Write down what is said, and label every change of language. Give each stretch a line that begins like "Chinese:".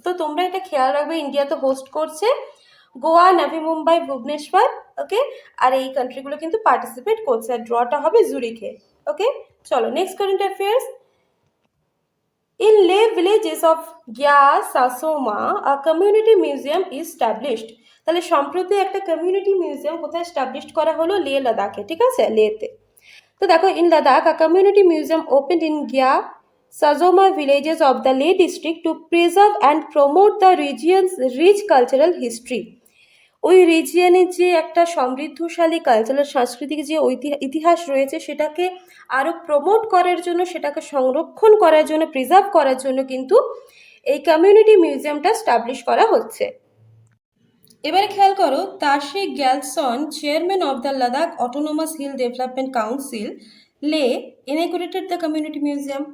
Bangla: তো তোমরা এটা খেয়াল রাখবে, ইন্ডিয়া তো হোস্ট করছে, গোয়া, নভি মুম্বাই, ভুবনেশ্বর, ওকে, আর এই কান্ট্রিগুলো কিন্তু পার্টিসিপেট করছে, আর ড্রটা হবে জুরিখে। ওকে, চলো নেক্সট কারেন্ট অ্যাফেয়ার্স।
English: In Leh villages of Gya Sasoma a community museum is established.
Bangla: তাহলে সম্প্রতি একটা কমিউনিটি মিউজিয়াম কোথায় স্টাবলিশড করা হলো, লে লাদাখে, ঠিক আছে, লেতে।
English: তো দেখো, in Ladakh a community museum opened in Gya Sasoma villages of the Leh district to preserve and promote the region's rich cultural history.
Bangla: ওই রিজিয়নের যে একটা সমৃদ্ধশালী কালচারাল সাংস্কৃতিক যে ইতিহাস রয়েছে সেটাকে আরও প্রমোট করার জন্য, সেটাকে সংরক্ষণ করার জন্য, প্রিজার্ভ করার জন্য কিন্তু এই কমিউনিটি মিউজিয়ামটা স্টাবলিশ করা হচ্ছে। এবারে খেয়াল করো,
English: Tashi Gyalson, chairman of the Ladakh Autonomous Hill Development Council Leh, inaugurated the community museum.